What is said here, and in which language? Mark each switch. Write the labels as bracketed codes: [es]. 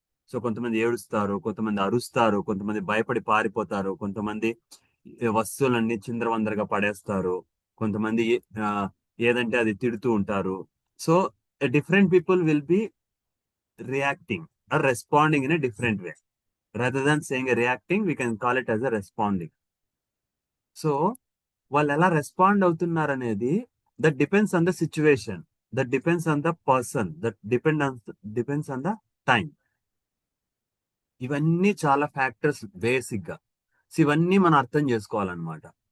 [te] So కొంతమంది ఏడుస్తారు, కొంతమంది అరుస్తారు, కొంతమంది భయపడి పారిపోతారు, కొంతమంది వస్తువులన్నీ చిందరవందరగా పడేస్తారు, కొంతమంది ఆ, ఏదంటే అది తిడుతూ ఉంటారు. [en] So different people will be reacting or responding in a different way. rather than saying a reacting, we can call it as a responding. [te] So వాళ్ళు ఎలా రెస్పాండ్ అవుతున్నారు అనేది, [en] That depends on the situation, that depends on the person, that depends on the time. [te] ఇవన్నీ చాలా factors basic గా. So ఇవన్నీ మనం అర్థం చేసుకోవాలన్నమాట.